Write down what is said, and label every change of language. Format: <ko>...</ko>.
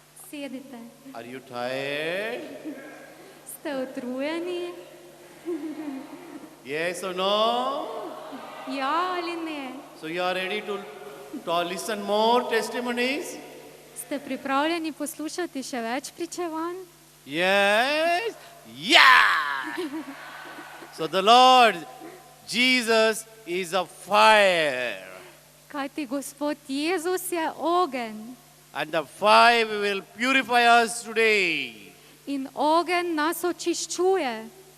<sl>Sedite.</sl> <en>Are you tired?</en> <sl>Ste utrujeni?</sl> <en>Yes or no?</en> <sl>Ja ali ne?</sl> <en>So you are ready to listen more testimonies?</en> <sl>Ste pripravljeni poslušati še več pričevanj?</sl> <en>Yes. Yeah. So the Lord Jesus is a fire.</en> <sl>Kajti Gospod Jezus je ogenj.</sl> <en>And the fire will purify us today.</en> <sl>In ogenj nas očiščuje.</sl>